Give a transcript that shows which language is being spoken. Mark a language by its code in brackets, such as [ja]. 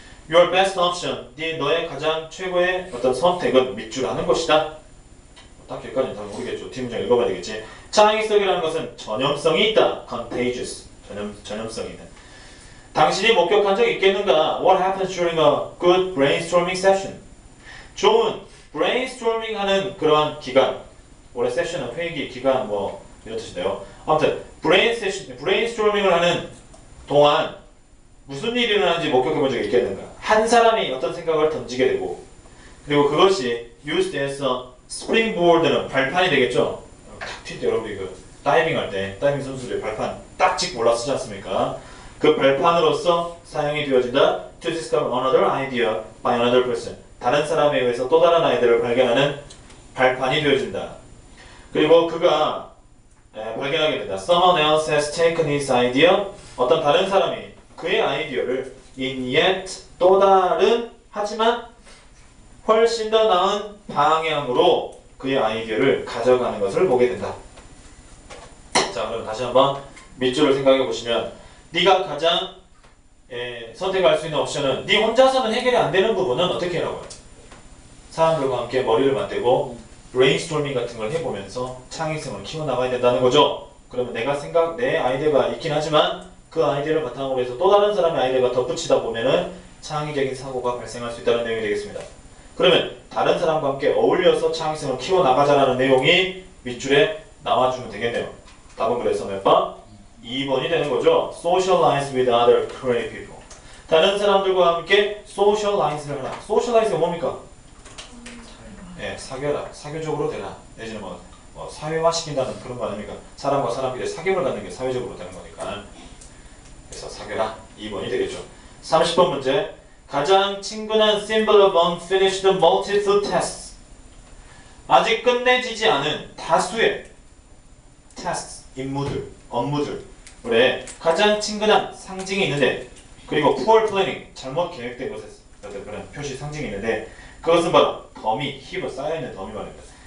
[en] Your best option. [ko] 너의 가장 최고의 어떤 선택은 밑줄하는 것이다. 딱 여기까지는 잘 모르겠죠. 팀장 읽어봐야 되겠지. 창의성이라는 것은 전염성이 있다. Contagious. 전염성이 있는. 당신이 목격한 적 있겠는가? [en] What happens during a good brainstorming session? [ko] 좋은 brainstorming 하는 그러한 기간. 원래 세션은 회기, 기간 뭐 이런 뜻인데요. 아무튼 brainstorming을 하는 동안 무슨 일이 일어나는지 목격해 본 적이 있겠는가? 한 사람이 어떤 생각을 던지게 되고 그리고 그것이 [en] used as a springboard [ko] 는 발판이 되겠죠? 탁 튈 때 여러분들이 그 다이빙 할 때 다이빙 선수들이 발판 딱찍 몰라 쓰지 않습니까? 그 발판으로서 사용이 되어진다. [en] To discover another idea by another person. [ko] 다른 사람에 의해서 또 다른 아이디어를 발견하는 발판이 되어진다. 그리고 그가 발견하게 된다. [en] Someone else has taken his idea. [ko] 어떤 다른 사람이 그의 아이디어를 [en] in yet [ko] 또 다른 하지만 훨씬 더 나은 방향으로 그의 아이디어를 가져가는 것을 보게 된다. 자, 그럼 다시 한번 밑줄을 생각해 보시면 네가 가장 선택할 수 있는 옵션은 네 혼자서는 해결이 안 되는 부분은 어떻게 하라고요? 사람들과 함께 머리를 맞대고 브레인스토밍 같은 걸 해보면서 창의성을 키워나가야 된다는 거죠. 그러면 내 아이디어가 있긴 하지만 그 아이디어를 바탕으로 해서 또 다른 사람의 아이디어가 덧붙이다 보면은 창의적인 사고가 발생할 수 있다는 내용이 되겠습니다. 그러면 다른 사람과 함께 어울려서 창의성을 키워나가자라는 내용이 밑줄에 나와주면 되겠네요. 답은 그래서 몇 번? 2번이 되는 거죠. [en] Socialize with other creative people. [ko] 다른 사람들과 함께 socialize를 하라. socialize가 뭡니까? 사귀어라. 사교적으로 되라. 내지는 뭐 사회화시킨다는 그런 거 아닙니까? 사람과 사람끼리 사귐을 갖는 게 사회적으로 되는 거니까. 그래서 사귀어라. 2번이 되겠죠. 30번 문제. 가장 친근한 [en] symbol of unfinished multitude tests. [ko] 아직 끝내지지 않은 다수의 tests, 업무들. 그래, 가장 친근한 상징이 있는데 그리고 [en] poor planning, [ko] 잘못 계획된 것에 그런 표시 상징이 있는데 그것은 바로 더미, 힙을 쌓여있는 더미 말입니다.